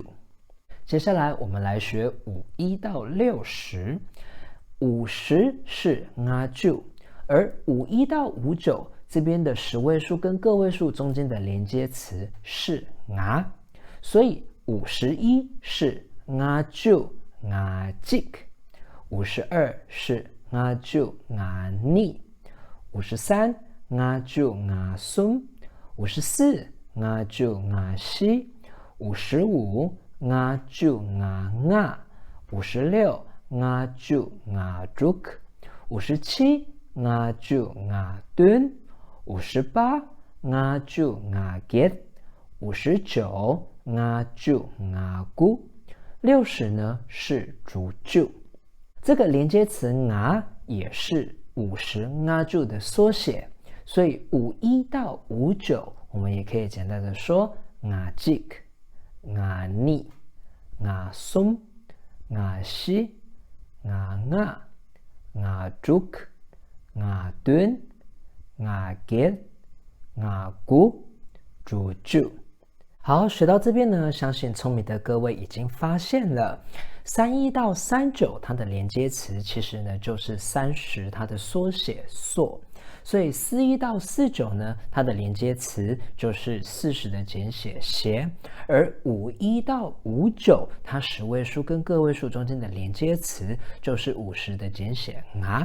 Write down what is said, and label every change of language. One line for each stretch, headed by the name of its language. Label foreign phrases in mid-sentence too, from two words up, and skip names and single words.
Chinese: 接下来我们来学51到60。50是nga住，而51到59这边的 10位数跟个位数中间的连接词是nga，所以51是nga住nga记，52是 nga住 nga逆，53nga住nga松，54nga住nga西，55nga住nga nga，56nga住nga juk， 57nga住nga敦，58nga住nga get， 59nga住nga 固，60呢是竹住。这个连接词nga也是50nga住的缩写，所以51到59我们也可以简单的说nga记、nga逆、nga松、nga 西、nga nga、nga juk、nga敦、nga get、nga 固、竹住。好，学到这边呢，相信聪明的各位已经发现了31到39它的连接词其实呢就是30它的缩写缩，所以41到49呢它的连接词就是40的简写斜，而51到59它10位数跟个位数中间的连接词就是50的简写nga。